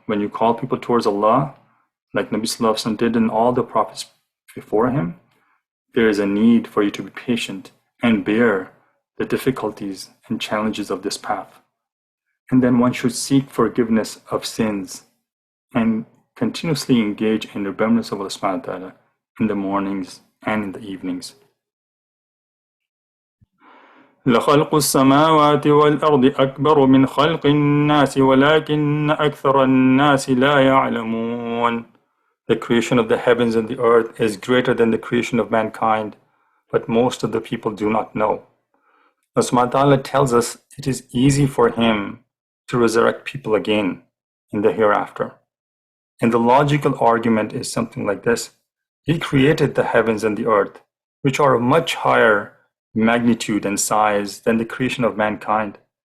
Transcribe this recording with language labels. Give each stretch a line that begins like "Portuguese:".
English: When you call people towards Allah, like Nabi sallallahu alaihi wasallam did and all the prophets before him, there is a need for you to be patient and bear the difficulties and challenges of this path. And then one should seek forgiveness of sins and continuously engage in remembrance of Allah subhanahu wa ta'ala in the mornings and in the evenings.
Arabic: لخلق السماوات والأرض أكبر من خلق الناس ولكن أكثر الناس لا يعلمون.
English: The creation of the heavens and the earth is greater than the creation of mankind, but most of the people do not know. Allah subhanahu wa ta'ala tells us it is easy for Him to resurrect people again in the hereafter. And the logical argument is something like this. He created the heavens and the earth, which are of much higher magnitude and size than the creation of mankind.